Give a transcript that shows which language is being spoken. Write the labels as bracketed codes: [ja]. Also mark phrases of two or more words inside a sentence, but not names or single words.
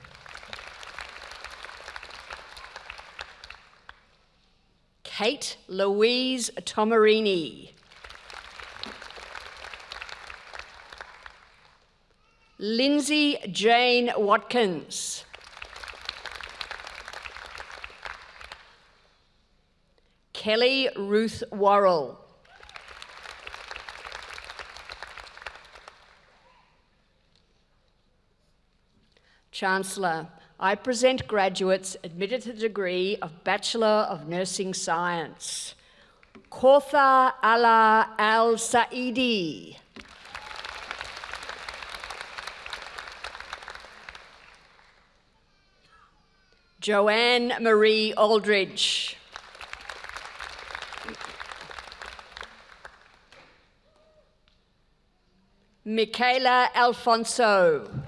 [en] Kate Louise Tomarini. Lindsay Jane Watkins. Kelly Ruth Worrell. Chancellor, I present graduates admitted to the degree of Bachelor of Nursing Science. Kauthar Ala Al-Saidi. Joanne Marie Aldridge. Michaela Alfonso.